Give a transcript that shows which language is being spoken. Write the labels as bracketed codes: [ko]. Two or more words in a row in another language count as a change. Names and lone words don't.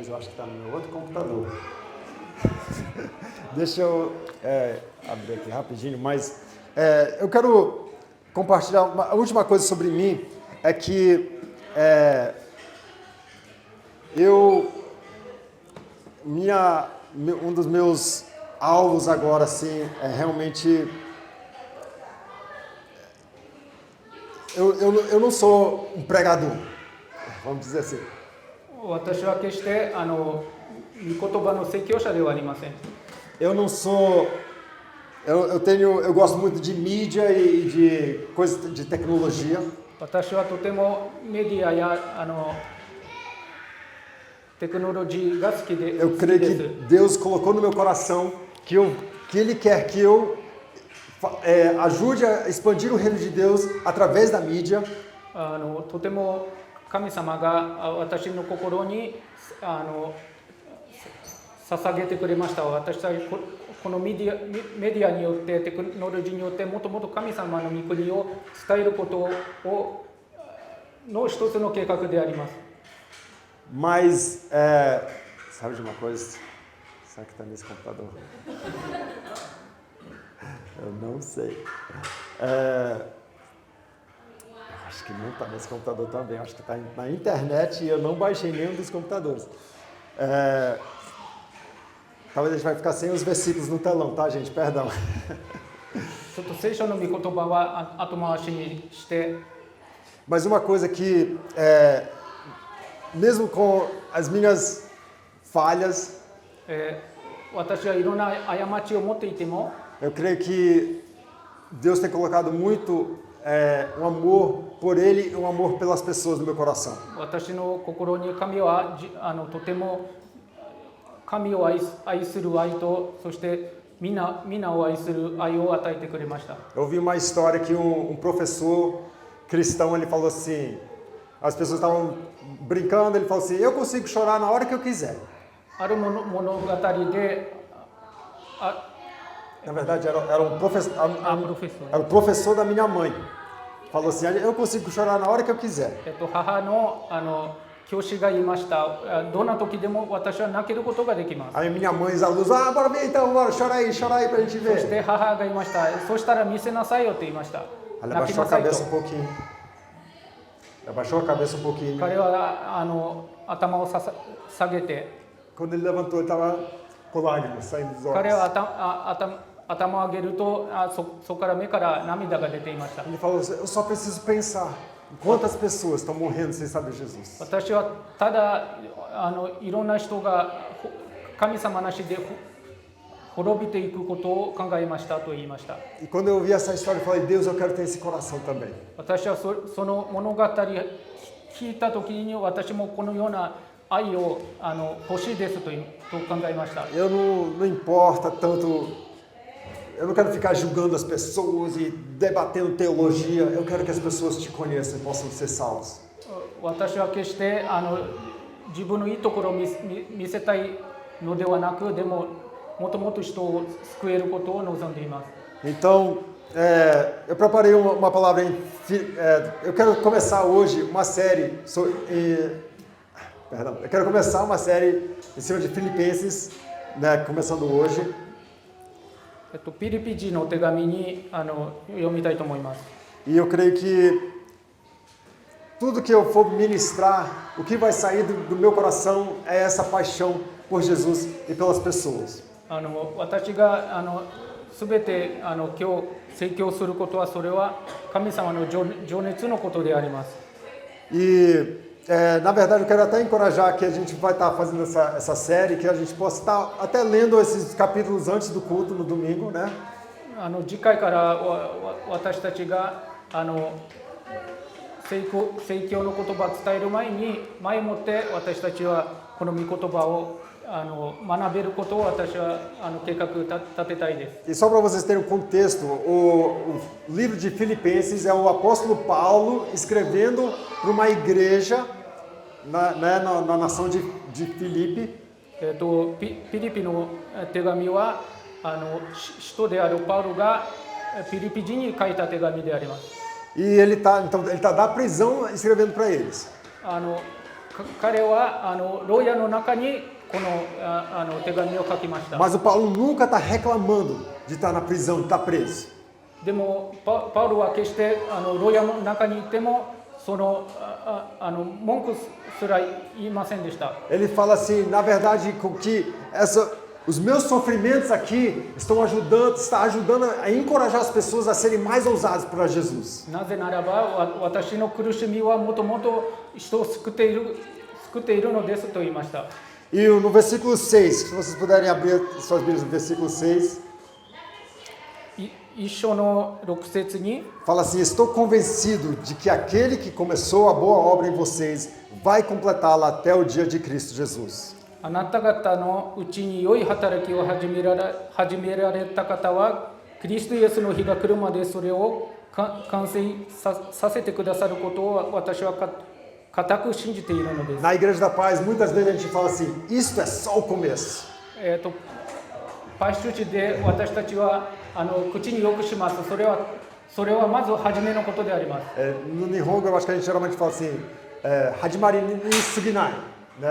[pt] Eu acho que está no meu outro computador. Deixa eu abrir aqui rapidinho, mas eu quero compartilhar a última coisa sobre mim, é que um dos meus alvos agora, assim, é realmente... Eu não sou um pregador, vamos dizer assim. [ja] 私は決して御言葉の説教者ではありません。 [pt] Eu não sou... Eu gosto muito de mídia e de coisas de tecnologia. [ja] 私はとてもメディアやテクノロジーが好きで [pt] Eu creio que Deus colocou no meu coração que Ele quer que eu ajude a expandir o reino de Deus através da mídia. [ja] とても神様が私の心に捧げてくれました。私たちこのメディアによってテクノロジーによってもっともっと神様の御国を伝えることの一つの計画であります。 [pt] Mas, sabe de uma coisa? Será que está nesse computador? Eu não sei. Acho que não está nesse computador também. Acho que está na internet e eu não baixei nenhum dos computadores. Talvez a gente vai ficar sem os versículos no telão, tá, gente? Perdão. [ja] ちょっと聖書の御言葉は後回しにして。 [pt] Mas uma coisa que, mesmo com as minhas falhas, [ja] 私はいろんな過ちを持っていても、 [pt] eu creio que Deus tem colocado muito um amor por Ele e um amor pelas pessoas no meu coração. [ja] 私の心に神はとても神を愛する愛と、そして皆を愛する愛を与えてくれました。 [pt] Eu ouvi uma história que um professor cristão, ele falou assim, as pessoas estavam brincando, ele falou assim, eu consigo chorar na hora que eu quiser. [ja] ある物語で、 [pt] Na verdade, era um professor, era o professor da minha mãe. Falou assim, eu consigo chorar na hora que eu quiser. [ja] 母の教師が言いました。どんな時でも私は泣けることができます。 [pt] Aí minha mãe e os alunos, bora ver então, bora, chora aí pra gente [ja] そし [pt] ver. [ja] て母が言いました。そしたら見せなさいよと言いました。 [pt] Ela [ja] 泣き [pt] abaixou [ja] な [pt] a [ja] さいと。 [pt] cabeça um pouquinho. Abaixou a cabeça um pouquinho. [ja] 彼は頭を下げて、 [pt] Quando ele levantou, ele estava com lágrimas saindo dos [ja] 彼は [pt] olhos. [ja] 頭を上げるとそこから目から涙が出ていました。 [pt] Ele falou assim, eu só preciso pensar em quantas pessoas estão morrendo sem saber Jesus. [ja] 私はただいろんな人が神様なしで滅びていくことを考えましたと言いました。 [pt] E quando eu ouvi essa história, eu falei, Deus, eu quero ter esse coração também. [ja] 私はその物語聞いた時に私もこのような愛を欲しいですと考えました。 [pt] Eu não importa tanto, eu não quero ficar julgando as pessoas e debatendo teologia, eu quero que as pessoas te conheçam e possam ser salvas. [ja] 私は決して自分のいいところを見せたいのではなく、でももっともっと人を救えることを望んでいます。 [pt] Então, eu preparei uma palavra, eu quero começar hoje uma série, eu quero começar uma série em cima de Filipenses, né, começando hoje. [ja] ピリピ人の手紙に読みたいと思います。 [pt] E eu creio que tudo que eu for ministrar, o que vai sair do meu coração é essa paixão por Jesus e pelas pessoas. [ja] 私が全て今日説教することは、それは神様の情熱のことであります。 [pt] E na verdade eu quero até encorajar que a gente vai estar fazendo essa série, que a gente possa estar até lendo esses capítulos antes do culto no domingo, né? [ja] 次回から私たちが聖教の言葉を伝える前に前もって私たちはこの御言葉を学べることを私は計画立てたいです。 [pt] E só para vocês terem um contexto, o livro de Filipenses é o apóstolo Paulo escrevendo para uma igreja na nação de Filipe. [ja] ピリピの手紙は使徒であるパウロがピリピ人に書いた手紙であります。 [pt] E ele tá da prisão escrevendo para eles. [ja] 彼は牢屋の中にこの手紙を書きました。 [pt] Mas o Paulo nunca está reclamando de estar na prisão, de estar preso. [ja] でもパウロは決して牢屋の中にいてもその文句すら言いませんでした。 [pt] Ele fala assim, na verdade, que os meus sofrimentos aqui está ajudando a encorajar as pessoas a serem mais ousadas para Jesus. [ja] なぜならば私の苦しみはもともと人を救っているのですと言いました。 [pt] E no versículo 6, se vocês puderem abrir suas Bíblias no versículo 6, [ja] 一章の6節に [pt] fala assim, estou convencido de que aquele que começou a boa obra em vocês vai completá-la até o dia de Cristo Jesus. [ja] あなた方のうちに良い働きを始められた方はキリストイエスの日が来るまでそれを完成させてくださることを私は固く信じているのです。 [pt] Na Igreja da Paz, muitas vezes a gente fala assim, isto é só o começo. [ja] パイシュチで私たちは口によくします。それはまず初めのことであります。 [pt] No Nihongo, eu acho que a gente geralmente fala assim, [ja] 始まりにすぎない, [pt] né?